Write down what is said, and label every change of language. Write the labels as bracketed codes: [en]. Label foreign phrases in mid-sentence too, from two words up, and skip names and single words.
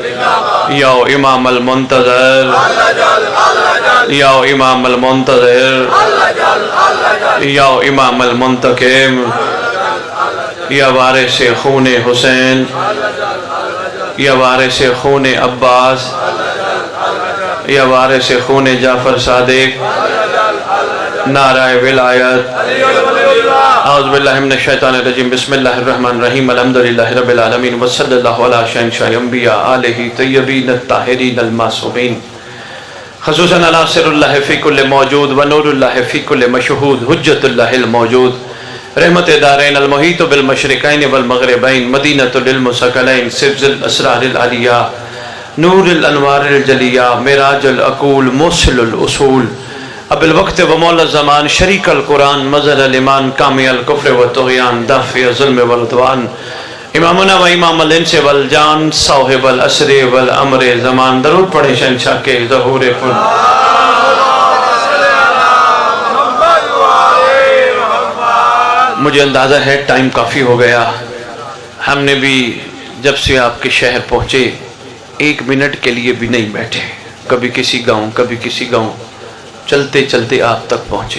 [ar] يا إمام المنتظر، يا إمام المنتظر، يا إمام المنتقم، يا وارث خون حسين، يا وارث خون عباس، يا وارث خون جعفر صادق. [ur] نعرۂ ولایت. [ar] أعوذ بالله من الشيطان الرجيم. بسم الله الرحمن الرحيم. الحمد لله رب العالمين وصلى الله على شهنشاه الأنبياء آله الطيبين الطاهرين المعصومين. خصوصاً على سر الله في كل موجود ونور الله في كل مشهود حجة الله الموجود. رحمة الدارين المحيط بالمشرقين والمغربين مدينة لل مثقلين سرج الأسرار العلية نور الأنوار الجلية معراج العقول مصل الأصول أبي الوقت ومولى الزمان شريك القرآن مظهر الإيمان كامل كفر وطغيان دافع الظلم والعدوان إمامنا وإمام الإنس والجان صاحب العصر والأمر زمان. [ur] درود پڑھے شہنشاہ کے ظہور کل۔ مجھے اندازہ ہے ٹائم کافی ہو گیا. ہم نے بھی جب سے آپ کے شہر پہنچے 1 منٹ کے لیے بھی نہیں بیٹھے، کبھی کسی گاؤں کبھی کسی گاؤں، چلتے چلتے آپ تک پہنچے.